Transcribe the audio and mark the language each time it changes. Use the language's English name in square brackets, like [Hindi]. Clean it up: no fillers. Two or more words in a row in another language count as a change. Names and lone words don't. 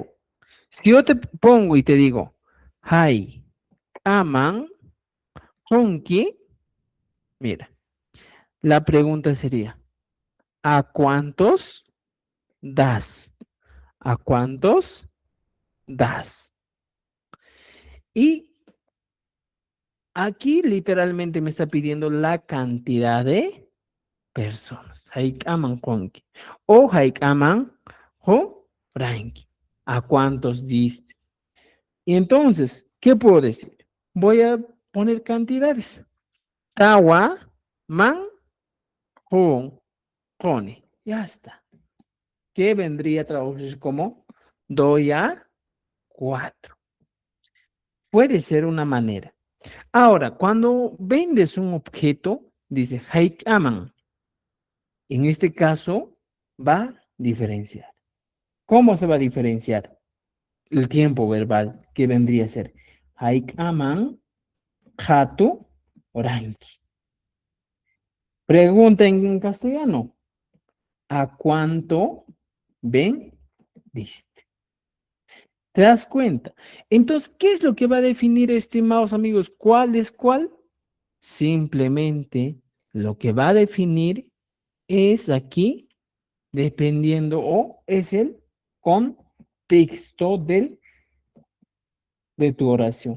[Spanish] Si yo te pongo y te digo, [Quechua] Hai, aman, honki, [Spanish] mira, la pregunta sería, ¿a cuántos das? ¿A cuántos das? Y aquí literalmente me está pidiendo la cantidad de personas. [Quechua] Haikaman konki. O haikaman ho ranki. [Spanish] ¿A cuántos diste? Y entonces, ¿qué puedo decir? Voy a poner cantidades. [Quechua] Tawa, man, hon, kone. [Spanish] Ya está. ¿Qué vendría a traducir como doy a 4? Puede ser una manera. Ahora, cuando vendes un objeto, dice haikaman. En este caso, va a diferenciar. ¿Cómo se va a diferenciar? El tiempo verbal que vendría a ser [Quechua] haikaman, hatu, oranki. [Spanish] Pregunta en castellano. ¿A cuánto vendiste? ¿Te das cuenta? Entonces, ¿qué es lo que va a definir, estimados amigos? ¿Cuál es cuál? Simplemente lo que va a definir es aquí, dependiendo, o es el contexto de tu oración.